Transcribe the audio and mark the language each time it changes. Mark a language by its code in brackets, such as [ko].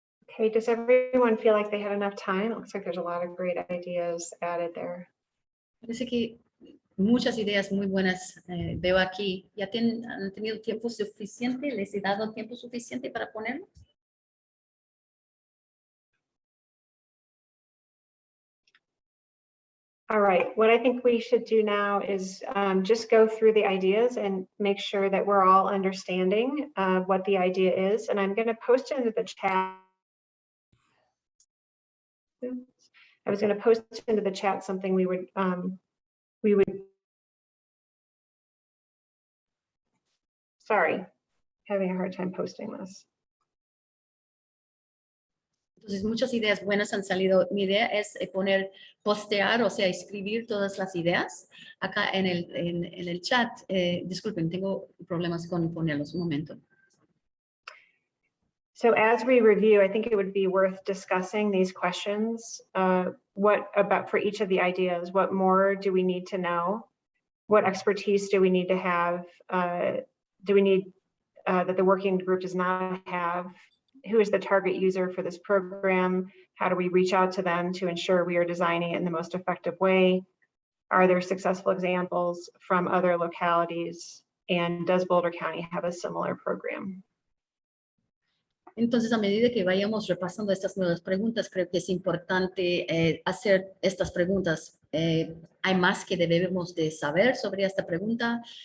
[en] Okay, does everyone feel like they had enough time? It looks like there's a lot of great ideas added there. [es] Parece que muchas ideas muy buenas veo aquí. ¿Ya han tenido tiempo suficiente? ¿Les he dado tiempo suficiente para ponerlo? [en] All right, what I think we should do now is just go through the ideas and make sure that we're all understanding what the idea is. And I'm going to post into the chat. Oops. I was going to post into the chat something we would sorry, having a hard time posting this. [es] Entonces, muchas ideas buenas han salido. Mi idea es postear, o sea, escribir todas las ideas acá en el chat. Disculpen, tengo problemas con ponerlos. Un momento. [en] So as we review, I think it would be worth discussing these questions. What about for each of the ideas? What more do we need to know? What expertise do we need to have? Do we need that the working group does not have? Who is the target user for this program? How do we reach out to them to ensure we are designing it in the most effective way? Are there successful examples from other localities? And does Boulder County have a similar program? [es] Entonces, a medida que vayamos repasando estas nuevas preguntas, creo que es importante hacer estas preguntas. Hay más que debemos de saber sobre esta pregunta.